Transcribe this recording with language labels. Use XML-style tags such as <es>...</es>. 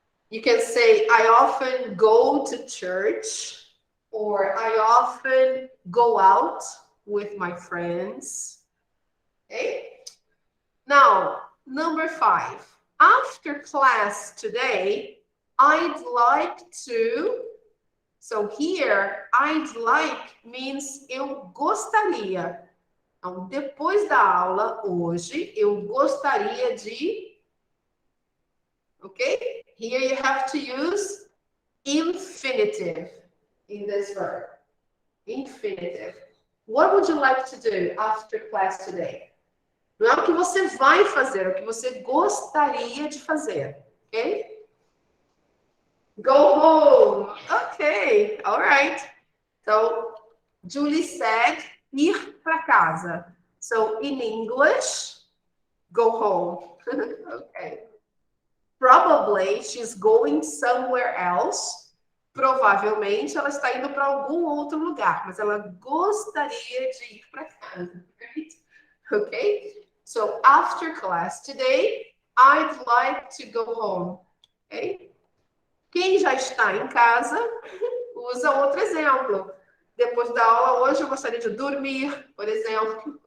<en>You can say, I often go to church, or I often go out with my friends, okay? Now, number 5, after class today, I'd like to. So here, I'd like means</en> <pt>eu gostaria. Então, depois da aula, hoje, eu gostaria de.</pt> <en>Okay? Here you have to use infinitive in this verb. Infinitive. What would you like to do after class today?</en> <pt>Não é o que você vai fazer, é o que você gostaria de fazer.</pt> <en>Ok? Go home. Okay, all right. So Julie said</en> <pt>ir para casa.</pt> <en>So in English, go home. Okay. Probably she's going somewhere else.</en> <pt>Provavelmente ela está indo para algum outro lugar, mas ela gostaria de ir para casa.</pt> <en>Right? Okay. So after class today, I'd like to go home. Okay.</en> <pt>Quem já está em casa, usa outro exemplo. Depois da aula hoje, eu gostaria de dormir, por exemplo.</pt>